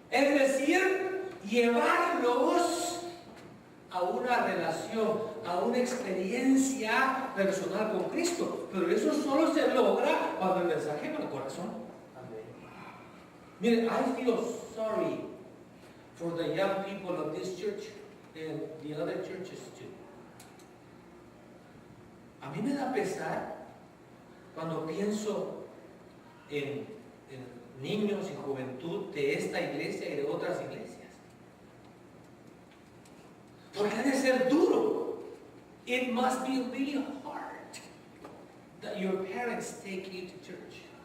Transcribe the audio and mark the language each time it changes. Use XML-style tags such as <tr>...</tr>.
<es>decir, llevarlos a una relación, a una experiencia personal con Cristo. Pero eso solo se logra cuando el mensaje va al corazón.</es> <en>Miren, I feel sorry for the young people of this church and the other churches too.</en> <es>A mí me da pesar cuando pienso en niños y juventud de esta iglesia y de otras iglesias. Porque ha de ser duro.</es> <en>It must be really hard that your parents take you to church.</en>